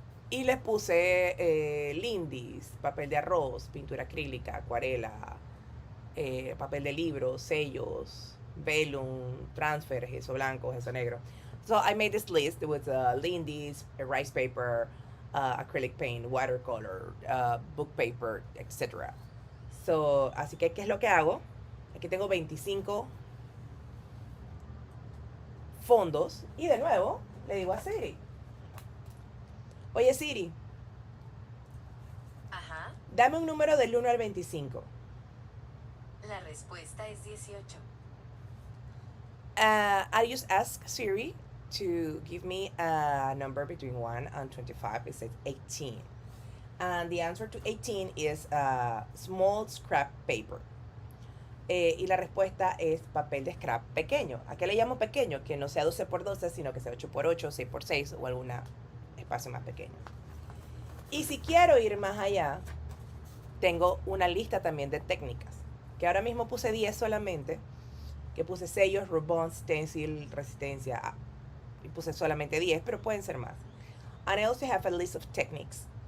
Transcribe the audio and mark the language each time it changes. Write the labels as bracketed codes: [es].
[es] Y les puse lindis, papel de arroz, pintura acrílica, acuarela, papel de libro, sellos, vellum, transfer, gesso blanco, gesso negro. [en] So I made this list with lindis, rice paper, acrylic paint, watercolor, book paper, etc. [es] So, así que, ¿qué es lo que hago? Aquí tengo 25 fondos y de nuevo le digo a Siri: oye Siri, Ajá. dame un número del 1 al 25. La respuesta es 18. [en] I just ask Siri to give me a number between 1 and 25. It says 18. And the answer to 18 is small scrap paper. [es] Y la respuesta es papel de scrap pequeño. ¿A qué le llamo pequeño? Que no sea 12 por 12, sino que sea 8 por 8, 6 por 6 o algún espacio más pequeño. Y si quiero ir más allá, tengo una lista también de técnicas, que ahora mismo puse 10 solamente, que puse sellos, rubón, stencil, resistencia, y puse solamente 10, pero pueden ser más. [en] And I also have a list of techniques.